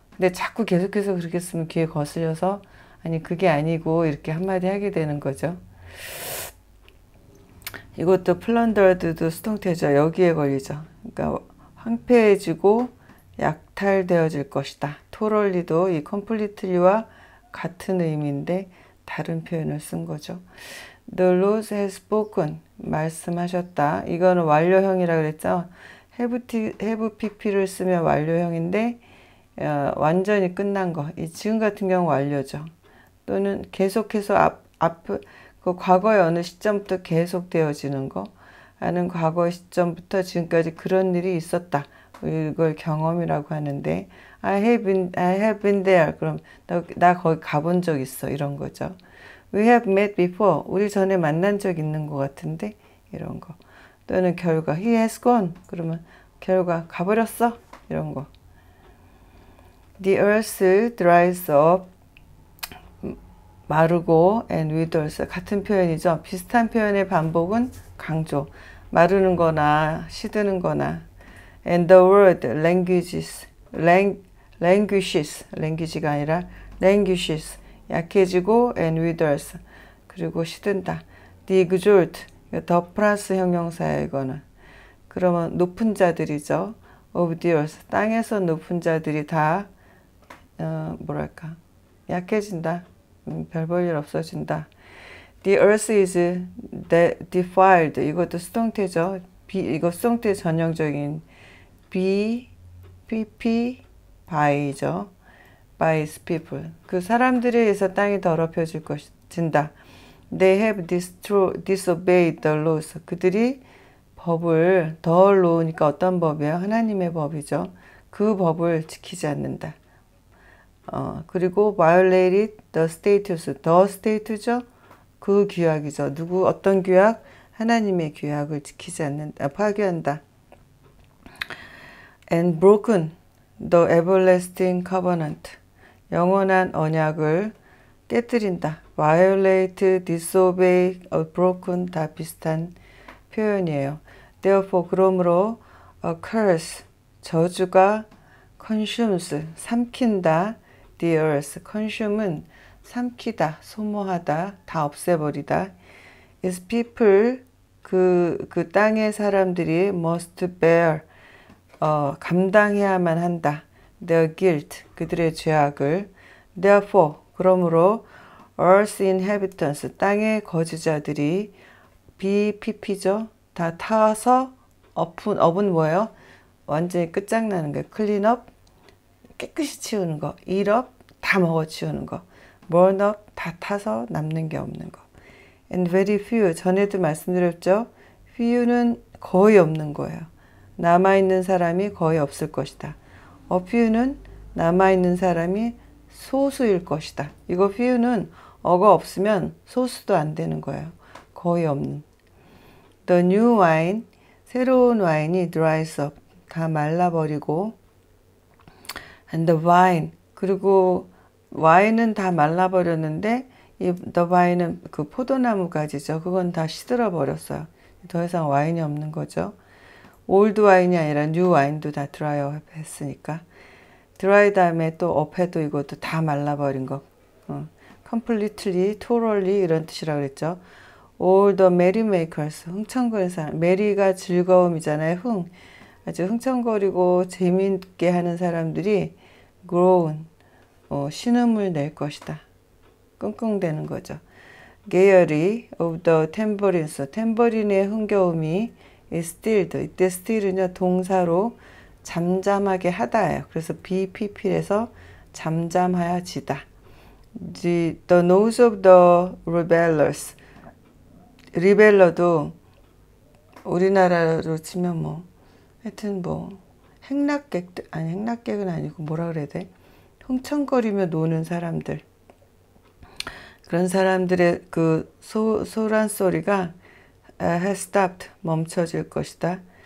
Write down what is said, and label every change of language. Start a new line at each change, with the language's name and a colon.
Korean: 근데 자꾸 계속해서 그렇게 쓰면 귀에 거슬려서 아니 그게 아니고 이렇게 한마디 하게 되는 거죠. 이것도 plundered도 수동태죠. 여기에 걸리죠. 그러니까 황폐해지고 약탈되어질 것이다. totally,도 이 completely와 같은 의미인데 다른 표현을 쓴 거죠.
English: The Lord has spoken,
Korean: 말씀하셨다. 이거는 완료형이라 그랬죠. have pp를 쓰면 완료형인데 완전히 끝난 거. 이 지금 같은 경우 완료죠. 또는 계속해서 그 과거의 어느 시점부터 계속되어지는 거. 하는 과거의 시점부터 지금까지 그런 일이 있었다. 이걸 경험이라고 하는데
English: I have been there.
Korean: 그럼 나 거기 가본 적 있어. 이런 거죠.
English: We have met before.
Korean: 우리 전에 만난 적 있는 것 같은데 이런 거. 또는 결과
English: He has gone.
Korean: 그러면 결과 가버렸어. 이런 거.
English: The earth dries up.
Korean: 마르고
English: and withers.
Korean: 같은 표현이죠. 비슷한 표현의 반복은 강조. 마르는 거나 시드는 거나.
English: And the word languishes. languish가 아니라 languishes. 약해지고 and withers.
Korean: 그리고 시든다.
English: The exalt.
Korean: 더 플러스 형용사예요, 이거는. 그러면 높은 자들이죠.
English: of the earth.
Korean: 땅에서 높은 자들이 다 뭐랄까 약해진다. 별 볼 일 없어진다.
English: The earth is defiled.
Korean: 이것도 수동태죠. 이거 수동태 전형적인 be, pp, by죠.
English: by its people.
Korean: 그 사람들에 의해서 땅이 더럽혀질 것인다.
English: They have disobeyed the laws.
Korean: 그들이 법을 더 놓으니까 어떤 법이에요? 하나님의 법이죠. 그 법을 지키지 않는다. 그리고
English: violated the statutes.
Korean: the state죠. 그 규약이죠. 누구 어떤 규약? 하나님의 규약을 지키지 않는다. 파괴한다.
English: And broken the everlasting covenant.
Korean: 영원한 언약을 깨뜨린다. violate, disobey, broken 다 비슷한 표현이에요.
English: Therefore
Korean: 그러므로
English: a curse
Korean: 저주가
English: consumes
Korean: 삼킨다. The earth consume은 삼키다, 소모하다, 다 없애버리다.
English: Its people
Korean: 그 땅의 사람들이
English: must bear
Korean: 감당해야만 한다.
English: Their guilt
Korean: 그들의 죄악을.
English: Therefore
Korean: 그러므로
English: earth inhabitants
Korean: 땅의 거주자들이 BPP죠. 다 타서 업은 뭐예요? 완전히 끝장나는 거예요. clean up 깨끗이 치우는 거. eat up 다 먹어 치우는 거. burn up 다 타서 남는 게 없는 거.
English: And very few
Korean: 전에도 말씀드렸죠. few는 거의 없는 거예요. 남아있는 사람이 거의 없을 것이다. a few는 남아있는 사람이 소수일 것이다. 이거 few는 어가 없으면 소수도 안 되는 거예요. 거의 없는.
English: The new wine
Korean: 새로운 와인이
English: dries up
Korean: 다 말라버리고
English: and the vine
Korean: 그리고 와인은 다 말라버렸는데 이 the vine은 그 포도나무 가지죠. 그건 다 시들어 버렸어요. 더 이상 와인이 없는 거죠. 올드 와인이 아니라 뉴 와인도 다 드라이업 했으니까. 드라이 다음에 또 업해도 이것도 다 말라버린 거. completely, totally 이런 뜻이라고 그랬죠.
English: All the merrymakers,
Korean: 흥청거리는 사람. 메리가 즐거움이잖아요. 아주 흥청거리고 재미있게 하는 사람들이 groan, 신음을 낼 것이다. 끙끙대는 거죠.
English: Gayety of the tambourines,
Korean: 탬버린의 흥겨움이
English: is stilled.
Korean: 이때 still은요 동사로 잠잠하게 하다예요. 그래서 BPP에서 잠잠하여지다.
English: The nose of the rebellers.
Korean: 리벨러도 우리나라로 치면 뭐 하여튼 뭐 행락객들 아니 행락객은 아니고 뭐라 그래야 돼? 흥청거리며 노는 사람들. 그런 사람들의 그 소란 소리가
English: has stopped
Korean: 멈춰질 것이다.